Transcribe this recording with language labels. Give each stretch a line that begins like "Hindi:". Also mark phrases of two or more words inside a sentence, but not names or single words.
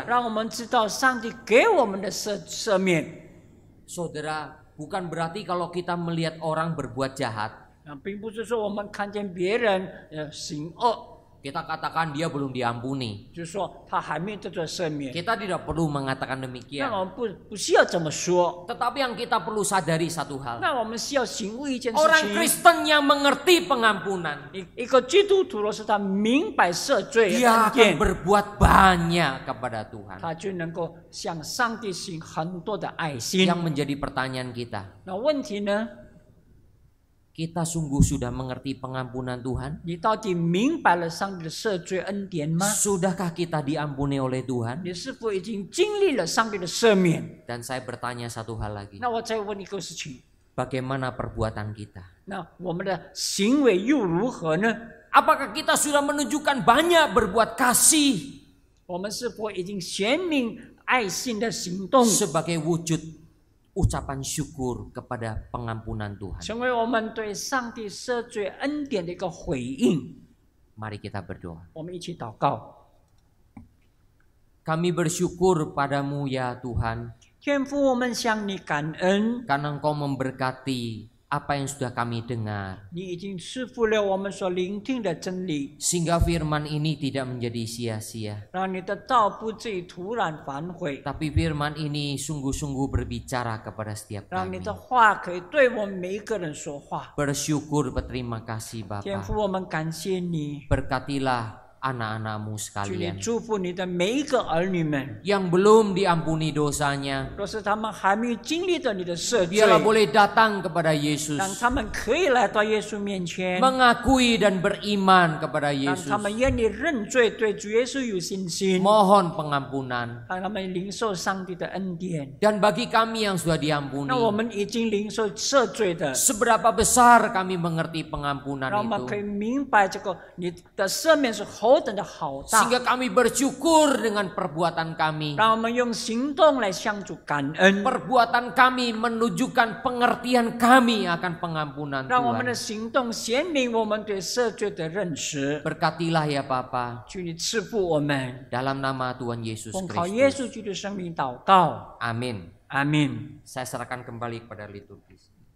Chinese: 让我们知道上帝给我们的赦免。
Indonesian: Saudara, bukan berarti kalau kita melihat orang berbuat jahat,
Chinese: 并不是说我们看见别人行恶，
Indonesian: kita katakan dia belum diampuni.
Chinese: 就是说他还没有得到赦免。
Indonesian: Kita tidak perlu mengatakan
Chinese: 那
Indonesian: demikian.
Chinese: 我们不需要这么说，
Indonesian: Tetapi yang kita perlu sadari satu hal.
Chinese: 那我们需要醒悟一件事
Indonesian: Orang
Chinese: 情。
Indonesian: Kristen yang mengerti pengampunan,
Chinese: 一个基督徒若是他明白赦罪的
Indonesian: dia
Chinese: 恩
Indonesian: akan
Chinese: 典，
Indonesian: berbuat banyak kepada Tuhan.
Chinese: 他就能够向上帝行很多的爱心。
Indonesian: Yang menjadi pertanyaan kita,
Chinese: 那问题呢？
Indonesian: kita sungguh sudah mengerti pengampunan Tuhan?
Chinese: 你到底明白了上帝的赦罪恩典吗？
Indonesian: Sudahkah kita diampuni oleh Tuhan?
Chinese: 你是否已经经历了上帝的赦免？
Indonesian: Dan saya bertanya satu hal lagi.
Chinese: 那我再问一个事情，
Indonesian: Bagaimana perbuatan kita?
Chinese: 那我们的行为又如何呢？
Indonesian: Apakah kita sudah menunjukkan banyak berbuat kasih
Chinese: 我们是否已经显明爱心的行动，
Indonesian: sebagai wujud ucapan syukur kepada pengampunan Tuhan?
Chinese: 成为我们对上帝赦罪恩典的一个回应？
Indonesian: Mari kita berdoa.
Chinese: 我们一起祷告。
Indonesian: Kami bersyukur padamu ya Tuhan,
Chinese: 天父，我们向你感恩，
Indonesian: karena Engkau memberkati apa yang sudah kami dengar,
Chinese: 你已经赐福了我们所聆听的真理，
Indonesian: sehingga firman ini tidak menjadi sia-sia.
Chinese: 让你的道不至于突然反悔，
Indonesian: Tapi firman ini sungguh-sungguh berbicara kepada setiap
Chinese: 让你
Indonesian: kami.
Chinese: 的话可以对我们每一个人说话。
Indonesian: Bersyukur, berterima kasih
Chinese: 天
Indonesian: Bapa.
Chinese: 父，我们感谢你，
Indonesian: Berkatilah anak-anakmu
Chinese: 求你
Indonesian: sekalian
Chinese: 祝福你的每一个儿女们。
Indonesian: yang belum diampuni dosanya.
Chinese: 若是他们还没有经历到你的赦罪，
Indonesian: Biarlah boleh datang kepada Yesus,
Chinese: 让他们可以来到耶稣面前，
Indonesian: mengakui dan beriman kepada
Chinese: 让他
Indonesian: Yesus.
Chinese: 们愿意认罪，对主耶稣有信心，
Indonesian: Mohon pengampunan.
Chinese: 让他们领受上帝的恩典。
Indonesian: Dan bagi kami yang sudah diampuni,
Chinese: 那我们已经领受赦罪的，
Indonesian: seberapa besar kami mengerti pengampunan
Chinese: 让我们可以
Indonesian: itu,
Chinese: 明白这个你的赦免是何等的好大，
Indonesian: sehingga kami bersyukur dengan perbuatan kami.
Chinese: 让我们用行动来向主感恩，
Indonesian: Perbuatan kami menunjukkan pengertian kami akan pengampunan
Chinese: 让我们的
Indonesian: Tuhan.
Chinese: 行动显明我们对赦罪的认识。
Indonesian: Berkatilah ya Bapa,
Chinese: 求你赐福我们，
Indonesian: dalam nama Tuhan Yesus
Chinese: 奉靠耶
Indonesian: Kristus.
Chinese: 稣基督的生命祷告，
Indonesian: Amin.
Chinese: 阿门。
Indonesian: Saya serahkan kembali kepada liturgis.